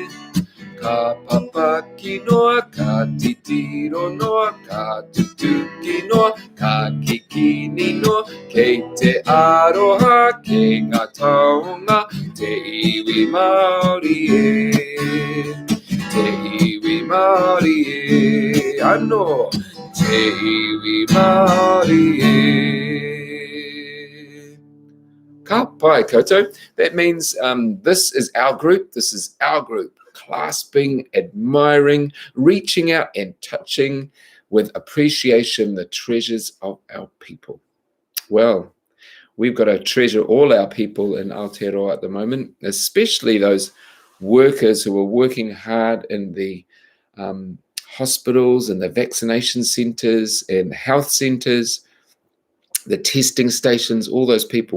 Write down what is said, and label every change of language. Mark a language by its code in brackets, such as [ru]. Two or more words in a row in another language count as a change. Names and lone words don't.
[mi] Ka papaki noa, ka titiro noa, ka tutuki noa, ka kikini noa, kei te aroha, kei ngā taonga, te iwi Māori e. Te iwi Māori e. Anō, te iwi Māori e. Ka pai koutou. [en] That means this is our group. This is our group. Clasping, admiring, reaching out and touching with appreciation the treasures of our people. Well, we've got to treasure all our people in Aotearoa at the moment, especially those workers who are working hard in the hospitals and the vaccination centres and health centres, the testing stations, all those people.